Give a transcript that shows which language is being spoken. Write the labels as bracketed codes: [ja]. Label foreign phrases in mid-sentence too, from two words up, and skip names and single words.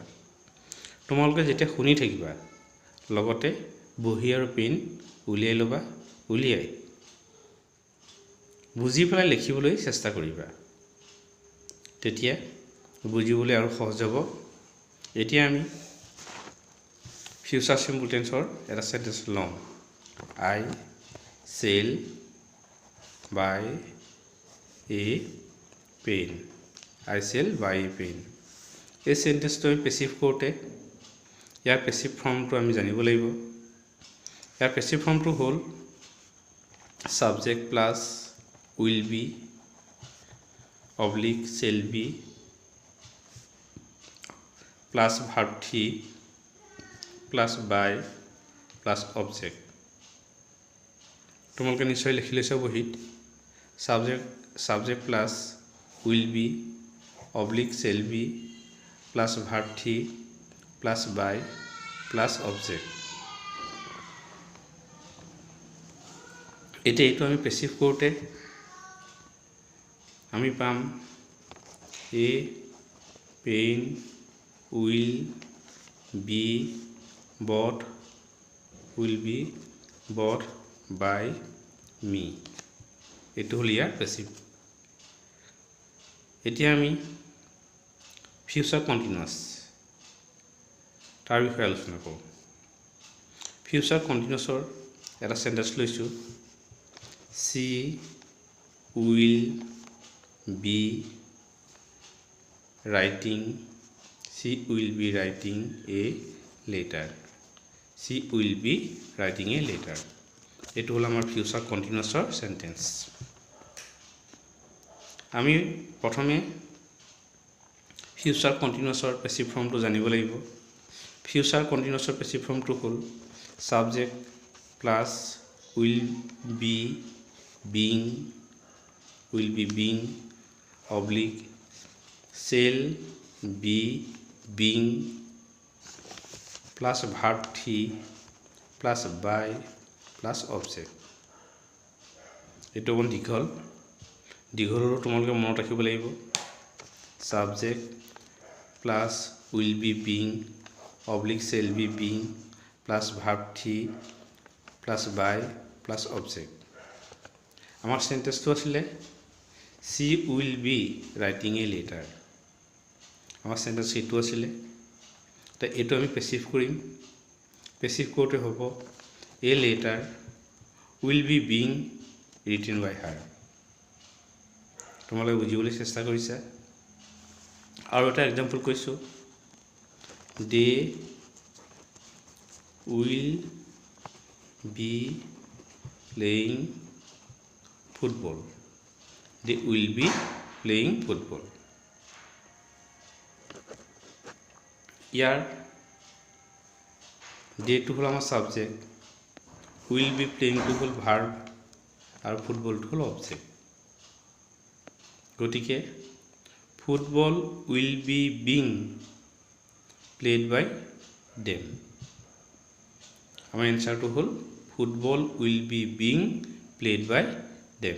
[as] তোমালোকে যেতিয়া শুনি থাকিবা লগতে বহি আৰু পেন উলিয়াই ল'বা, উলিয়াই বুজি পেলাই লিখিবলৈ চেষ্টা কৰিবা। তেতিয়া বুজিবলৈ আৰু সহজ হ'ব। এতিয়া আমি [en] future simple [as] টেন্সৰ এটা সেন্টেন্স লওঁ। [en] I shall buy a pen. I shall buy a pen. [as] এই সেন্টেন্সটো আমি পেসিভ কৰোঁতে ইয়াৰ [en] passive form [as] আমি জানিব লাগিব। ইয়াৰ পেসিভ ফৰ্মটো হ'ল [en] subject plus will be oblique shall be plus verb 3 plus by plus object। [as] তোমালোকে নিশ্চয় লিখি লৈছা বহিত। [en] subject plus will be oblique shall be plus verb 3 plus by plus object। [as] এতিয়া এইটো আমি পেসিভ কৰোঁতে আমি পাম [en] a pen will be bought by me। [as] এইটো হ'ল ইয়াৰ পেসিভ। এতিয়া আমি [en] future continuous [as] তাৰ বিষয়ে আলোচনা কৰোঁ। [en] future continuous [as] এটা সেন্টেন্স লৈছোঁ। [en] She will be writing a letter. She will be writing a letter. [as] এইটো হ'ল আমাৰ [en] future continuous sentence. [as] আমি প্ৰথমে [en] future continuous passive form [as] জানিব লাগিব। [en] future continuous passive form হ'ল subject plus will be being oblique shall be being plus verb 3 plus by plus object। [as] এইটো অকণ দীঘলৰো তোমালোকে মনত ৰাখিব লাগিব। [en] subject plus will be being oblique shall be being plus verb 3 plus by plus object। [as] আমাৰ সেন্টেন্সটো আছিলে [en] she will be writing a letter। [as] আমাৰ সেন্টেন্স এইটো আছিলে। তো এইটো আমি পেসিভ কৰিম। পেসিভ কৰোঁতে হ'ব [en] a letter will be being written by her। [as] তোমালোকে বুজিবলৈ চেষ্টা কৰিছা। আৰু এটা এক্সাম্পল কৈছোঁ। [en] they will be playing football। They will be playing football। [as] ইয়াৰ ডেটো হ'ল আমাৰ সাবজেক্ট, [en] will be playing [as] টো হ'ল ভাৰ্ব আৰু ফুটবলটো হ'ল অবজেক্ট। [en] গতিকে ফুটবল will be being played by them। [as] আমাৰ এনসাৰটো হ'ল [en] ফুটবল will be being played by them।